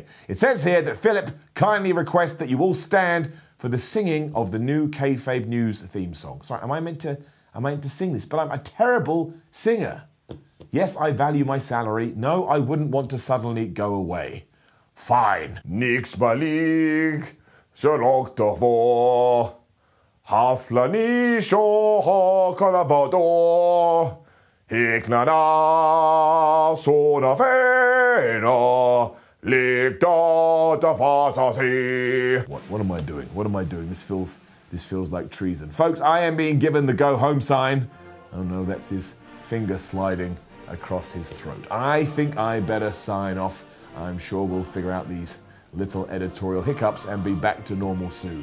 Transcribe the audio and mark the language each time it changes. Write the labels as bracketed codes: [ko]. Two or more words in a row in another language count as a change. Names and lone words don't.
[en] It says here that Philip kindly requests that you all stand for the singing of the new Kayfabe News theme song. Sorry, am I meant to sing this? But I'm a terrible singer. Yes, I value my salary. No, I wouldn't want to suddenly go away. Fine. Nix balig, shalok tavo, haslani shoho kalavado, hiknana sona fena, likta tafasasi. What am I doing? What am I doing? This feels like treason. Folks, I am being given the go home sign. Oh no, that's his finger sliding across his throat. I think I better sign off. I'm sure we'll figure out these little editorial hiccups and be back to normal soon.